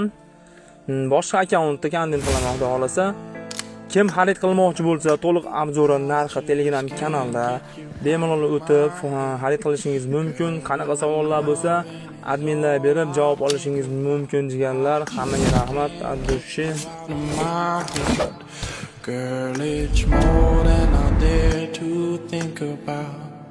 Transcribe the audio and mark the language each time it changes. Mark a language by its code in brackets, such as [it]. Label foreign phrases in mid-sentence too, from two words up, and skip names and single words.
[uz] Boshqa akkauntda kontent qilaman, xudo xolasa. Kim xarid qilmoqchi bo'lsa, to'liq obzori narxi Telegram kanalda bemalol o'tib xarid qilishingiz mumkin. Qanaqa savollar bo'lsa, adminlar berib javob olishingiz mumkin jigarlar. Hammaga rahmat. Addushi. [en] Girl, it's more than I dare to think about.